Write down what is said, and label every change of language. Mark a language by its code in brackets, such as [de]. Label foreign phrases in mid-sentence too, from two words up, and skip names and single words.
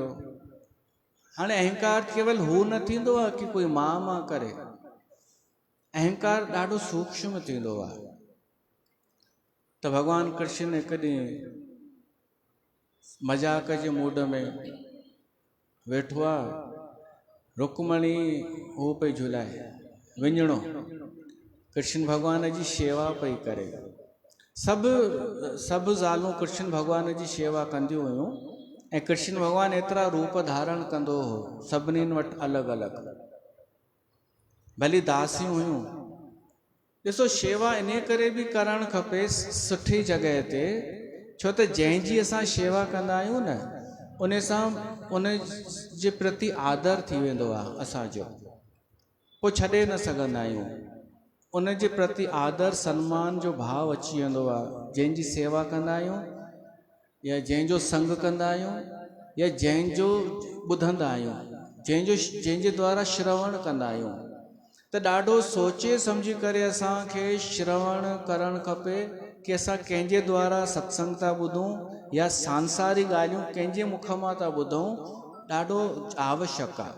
[sd] हाणे अहंकार केवल हू न थींदो आहे कि कोई मां करे। अहंकार ॾाढो सूक्ष्म थींदो आहे। तो भगवान कृष्ण हिकु ॾींहुं मजाक जे मूड में वेठो आहे, रुक्मणी हू पई झुलाए विञणो, कृष्ण भगवान जी शेवा पई करे। सभु ज़ालूं कृष्ण भगवान जी शेवा कंदियूं हुयूं ऐं कृष्ण भगवान एतिरा रूप धारण कंदो हो, सभिनीनि वटि अलॻि अलॻि, भली दासियूं हुयूं। ॾिसो शेवा इन करे बि करणु खपे सुठी जॻह ते, छो त जंहिंजी असां शेवा कंदा आहियूं न, उन सां उन जे प्रति आदर थी वेंदो आहे असांजो, पोइ छॾे न सघंदा आहियूं। उन जे प्रति आदर सन्मान जो भाव अची वेंदो आहे। जंहिंजी सेवा कंदा आहियूं या जंहिंजो संग कंदा आहियूं या जंहिंजो ॿुधंदा आहियूं, जंहिंजे द्वारा श्रवण कंदा आहियूं, त ॾाढो सोचे सम्झी करे असांखे श्रवण करणु खपे कि असां कंहिंजे द्वारा सत्संग था ॿुधूं या सांसारिक ॻाल्हियूं कंहिंजे मुख मां था ॿुधूं, ॾाढो आवश्यक आहे।